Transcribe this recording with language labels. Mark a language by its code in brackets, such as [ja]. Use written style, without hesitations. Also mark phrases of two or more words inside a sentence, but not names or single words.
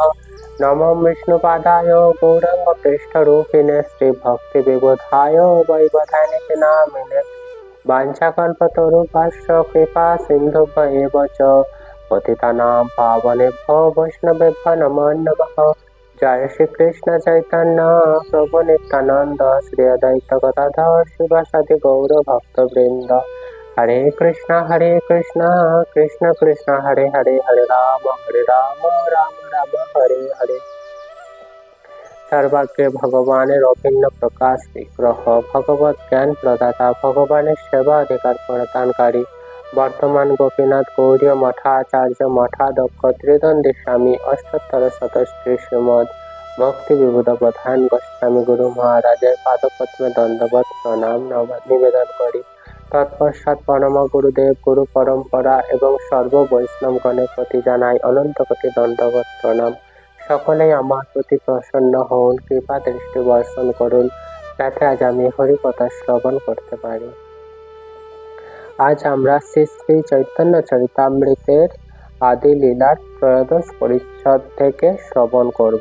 [sa] नमो विष्णुपादाय गौराङ्गपृष्ठरूपिणे श्रीभक्तिविबुधाय वैवधानिके नामिने वाञ्छाकल्पतरुभ्यश्च कृपा सिन्धुभ्य एव च पतितानां पावनेभ्यो वैष्णवेभ्यो नमो नमः। जय श्री कृष्ण चैतन्य प्रभु नित्यानंद श्री अद्वैत गदाधर शिवासादि गौर भक्तवृंद हरे कृष्ण कृष्ण कृष्ण हरे हरे हरे राम राम राम हरे हरे। [bn] সর্বাগ্রে ভগবানের অভিন্ন প্রকাশ বিগ্রহ ভগবত জ্ঞান প্রদাতা ভগবান সেবা অধিকার প্রদানকারী বর্তমান গোপীনাথ গৌড়ীয় মঠাচার্য মঠাধ্যক্ষ ত্রিদণ্ডী স্বামী অষ্টোত্তর শতশ্রী শ্রীমদ ভক্তি বিবুধ প্রধান গোস্বামী গুরু মহারাজের পাদপদ্মে দণ্ডবৎ প্রণাম নিবেদন করি তৎপশ্চাৎ পরম গুরুদেব গুরু পরম্পরা এবং সর্ব বৈষ্ণবগণের প্রতি জানাই অনন্ত কোটি দণ্ডবৎ প্রণাম। सकलेই আমার প্রতি প্রসন্ন হন, কৃপা দৃষ্টি বর্ষণ করুন, যাতে আজ আমি হরিকথা শ্রবণ করতে পারি। আজ আমরা শ্রী শ্রী চৈতন্য চরিতামৃতের আদি লীলার ত্রয়োদশ পরিচ্ছদ থেকে শ্রবণ করব।